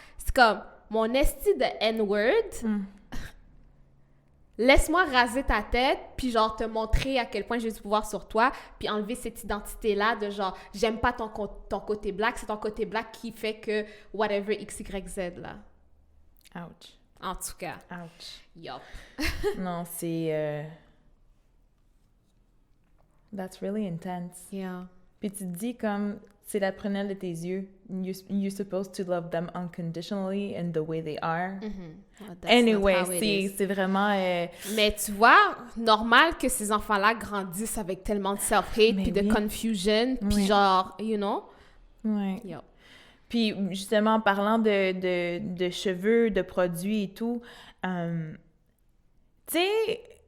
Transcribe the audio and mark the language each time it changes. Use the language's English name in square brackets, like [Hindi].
[French] C'est comme, mon esti de N-word, laisse-moi raser ta tête, puis genre te montrer à quel point j'ai du pouvoir sur toi, puis enlever cette identité-là de genre, j'aime pas ton côté black, c'est ton côté black qui fait que whatever X, Y, Z, là. Ouch. En tout cas. Ouch. [English] Yup. [French] Non, c'est... [English] That's really intense. Yeah. [French] Puis tu te dis comme, c'est la prunelle de tes yeux. [English] You're supposed to love them unconditionally and the way they are. [French] Anyway, c'est vraiment... Mais tu vois, normal que ces enfants-là grandissent avec tellement de self-hate puis de confusion, puis genre, [English] you know? [French] Ouais. [English] Yep. [French] Puis justement, en parlant de cheveux, de produits et tout, tu sais...